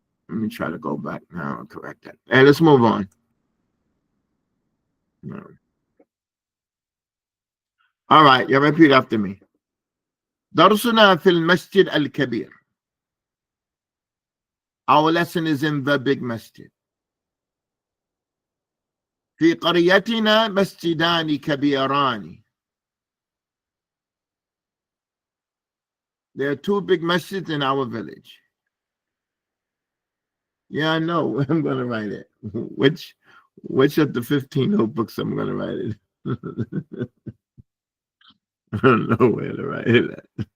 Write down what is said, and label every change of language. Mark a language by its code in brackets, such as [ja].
[en] Let me try to go back now and correct that. Hey, let's move on. All right, you repeat after me. [ar] درسنا في المسجد الكبير. [en] Our lesson is in the big masjid. [ar] في قريتنا مسجدان كبيران. [en] There are 2 big masjids in our village. Yeah, I know. I'm going to write it. Which of the 15 notebooks I'm going to write it? I don't know where to write it at.